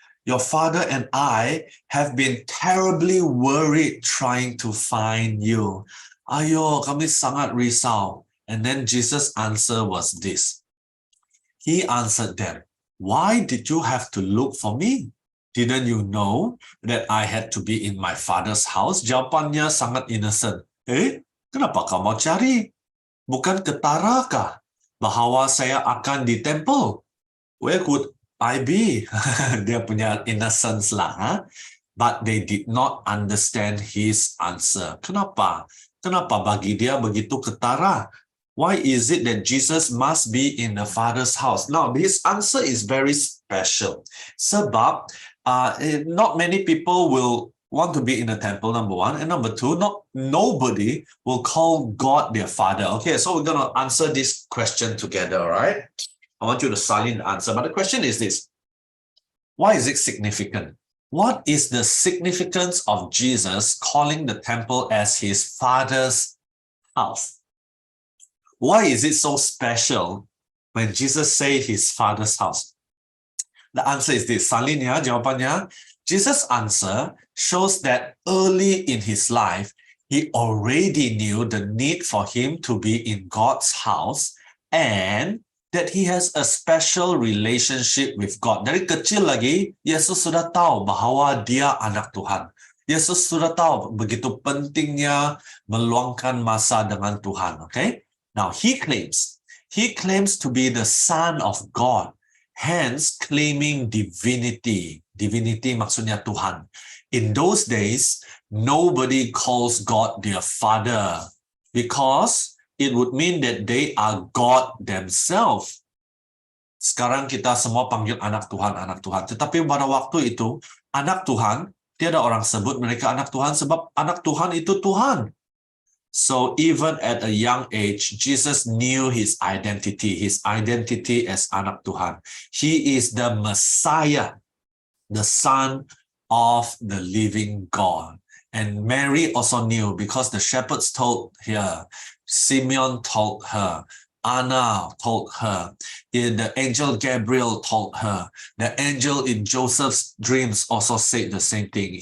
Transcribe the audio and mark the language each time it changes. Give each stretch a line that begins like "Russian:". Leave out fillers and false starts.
English: Your father and I have been terribly worried trying to find you."
Malay: Ayo, kami sangat risau.
English: And then Jesus' answer was this. He answered them, "Why did you have to look for me? Didn't you know that I had to be in my father's house?"
Malay: Jawabannya sangat innocent. Kenapa kamu cari? Bukan ketarakah bahwa saya akan di temple?
English: Where could I be?
Malay: Dia punya
English: innocence lah. But they did not understand his answer.
Malay: Kenapa? Kenapa bagi dia begitu ketara?
English: Why is it that Jesus must be in the Father's house? Now, his answer is very special.
Malay: Sebab
English: not many people will want to be in the temple, number 1. And number 2, nobody will call God their Father. Okay, so we're going to answer this question together, all right? I want you to silent answer. But the question is this. Why is it significant? What is the significance of Jesus calling the temple as his Father's house? Why is it so special when Jesus say his Father's house? The answer is this.
Malay: Salin ya, jawabannya.
English: Jesus' answer shows that early in his life, he already knew the need for him to be in God's house and that he has a special relationship with God.
Malay: Dari kecil lagi, Yesus sudah tahu bahwa dia anak Tuhan. Yesus sudah tahu begitu pentingnya meluangkan masa dengan Tuhan. Okay?
English: Now, he claims to be the Son of God, hence claiming divinity. Divinity
Malay: maksudnya Tuhan.
English: In those days, nobody calls God their Father because it would mean that they are God themselves.
Malay: Sekarang kita semua panggil anak Tuhan, anak Tuhan. Tetapi pada waktu itu, anak Tuhan, tiada orang sebut mereka anak Tuhan sebab anak Tuhan itu Tuhan.
English: So even at a young age, Jesus knew his identity as
Malay: anak Tuhan.
English: He is the Messiah, the Son of the living God. And Mary also knew because the shepherds told her, Simeon told her, Anna told her, the angel Gabriel told her, the angel in Joseph's dreams also said the same thing.